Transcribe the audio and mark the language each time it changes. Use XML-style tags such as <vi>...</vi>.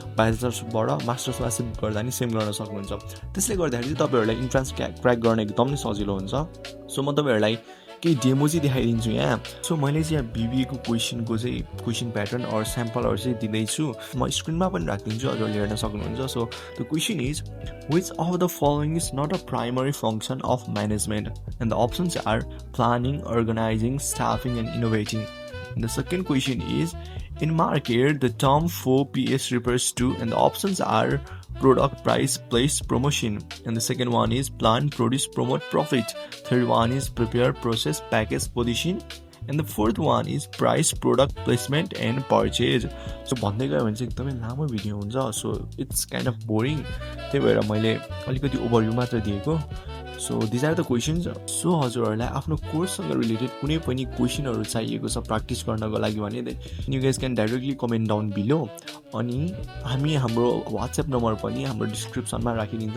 <ne>ब्याचलर्सबाट मास्टर्समा shift गर्दा नि same गर्न सक्नुहुन्छ. त्यसले गर्दाखेरि चाहिँ तपाईँहरूलाई इन्ट्रान्स क्र्याक गर्न एकदम नै सजिलो हुन्छ. सो म तपाईँहरूलाई केही डेमो चाहिँ देखाइदिन्छु यहाँ। सो मैले चाहिँ यहाँ बिबिएको क्वेसनको चाहिँ क्वेसन प्याटर्न अर स्याम्पलहरू चाहिँ दिँदैछु, म स्क्रिनमा पनि राखिदिन्छु, हजुरले हेर्न सक्नुहुन्छ।</ne> <en>So the question is which of the following is not a primary function of management, and the options are planning, organizing, staffing and innovating. And the second question is in market the term 4PS refers to, and the options are product, price, place, promotion. And the second one is plan, produce, promote, profit. Third one is prepare, process, package, position. And the fourth one is price, product, placement and purchase.</en> <ne>So भन्दै गयो भने चाहिँ एकदमै लामो video हुन्छ,</ne> <en>so it's kind of boring,</en> <ne>त्यही भएर मैले अलिकति ओभरभ्यू मात्र दिएको।</ne> <en>So these are the questions.</en> <ne>So हजुरहरूलाई आफ्नो कोर्ससँग रिलेटेड कुनै पनि क्वेसनहरू चाहिएको छ प्र्याक्टिस गर्नको लागि भने</ne> <en>you guys can directly comment down below,</en> <ne>अनि हामी हाम्रो वाट्सएप नम्बर पनि हाम्रो डिस्क्रिप्सनमा राखिदिन्छ।</ne>